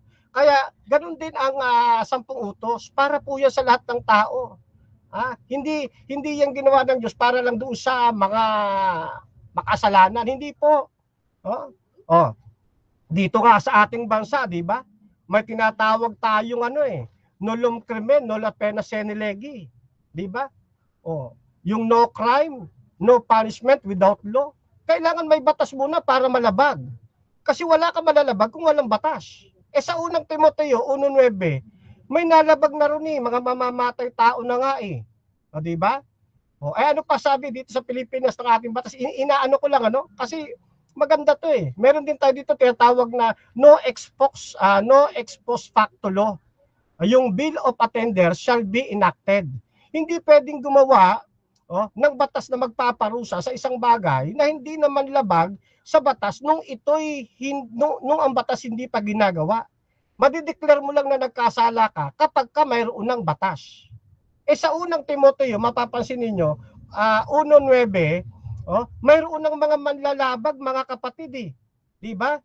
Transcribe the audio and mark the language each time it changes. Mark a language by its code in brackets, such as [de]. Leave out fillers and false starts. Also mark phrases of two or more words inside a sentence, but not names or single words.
[tl] Kaya ganun din ang 10 utos para po yan sa lahat ng tao. Hindi yung ginawa ng Diyos para lang doon sa mga makasalanan, hindi po. Dito nga sa ating bansa, di ba? May tinatawag tayong [la] nulum crimen, nulla pena sine lege, [tl] di ba? [en] Yung no crime, no punishment without law. [tl] Kailangan may batas muna para malabag. Kasi wala ka malalabag kung walang batas. Sa unang Timoteo 1:9, may nalabag na rin mga mamamatay tao na nga di ba? Ano pa sabi dito sa Pilipinas ng ating batas? Inaano ko lang kasi maganda to Meron din tayo dito tinatawag na [en] no ex post facto law. Yung Bill of Attainder shall be enacted. [tl] Hindi pwedeng gumawa ng batas na magpaparusa sa isang bagay na hindi naman labag sa batas nung nung ang batas hindi pa ginagawa. Madideclare mo lang na nagkasala ka kapag ka mayroon ng batas. Sa unang Timoteo, mapapansin ninyo, 1:9, mayroon ng mga manlalabag, mga kapatid Di ba?